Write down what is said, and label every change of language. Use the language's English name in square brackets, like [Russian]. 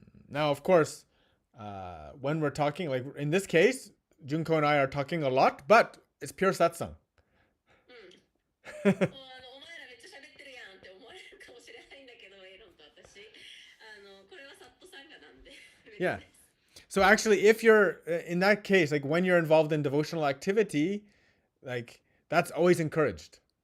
[English] Now, of course, when we're talking, like in this case, Junko and I are talking a lot, but it's pure satsang. [Japanese] お前らめっちゃ喋ってるやんって思われるかもしれないんだけど、エロンと私、これはサットサンガなんで。 [English] Yeah. So actually, if you're in that case, like when you're involved in devotional activity, like that's always encouraged.